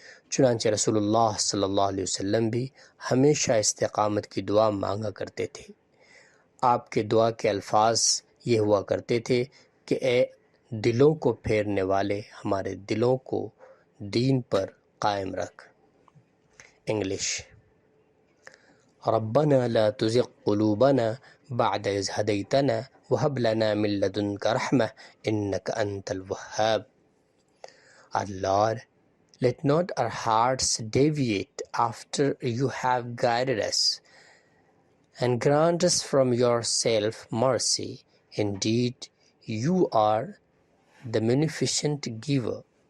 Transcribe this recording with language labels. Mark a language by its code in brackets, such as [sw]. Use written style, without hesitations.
[ur] چنانچہ رسول اللہ صلی اللہ علیہ وسلم بھی ہمیشہ استقامت کی دعا مانگا کرتے تھے. آپ کے دعا کے الفاظ یہ ہوا کرتے تھے کہ اے دلوں کو پھیرنے والے، ہمارے دلوں کو دین پر قائم رکھ. [ar] انگلش: ربنا لا تزغ قلوبنا بعد إذ هديتنا وهب لنا من لدنك رحمة إنك أنت الوهاب. [en] Our Lord, let not our hearts deviate after you have guided us, and grant us from yourself mercy. Indeed, you are the munificent giver.